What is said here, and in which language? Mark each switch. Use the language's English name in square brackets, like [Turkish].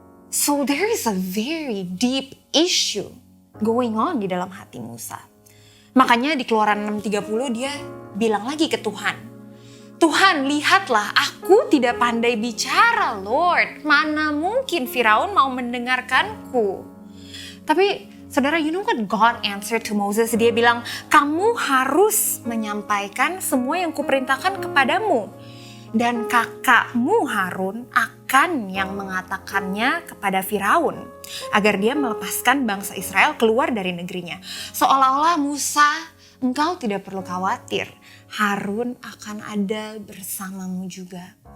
[English] So there is a very deep issue going on [Indonesian] di dalam hati Musa. Makanya di Keluaran 6:30 dia bilang lagi ke Tuhan, Tuhan, lihatlah, aku tidak pandai bicara, Lord. Mana mungkin Firaun mau mendengarkanku? Tapi saudara, [English] you know what God answered to Moses? [Indonesian] Dia bilang, kamu harus menyampaikan semua yang kuperintahkan kepadamu. Dan kakakmu Harun akan yang mengatakannya kepada Firaun, agar dia melepaskan bangsa Israel keluar dari negerinya. Seolah-olah Musa, engkau tidak perlu khawatir, Harun akan ada bersamamu juga.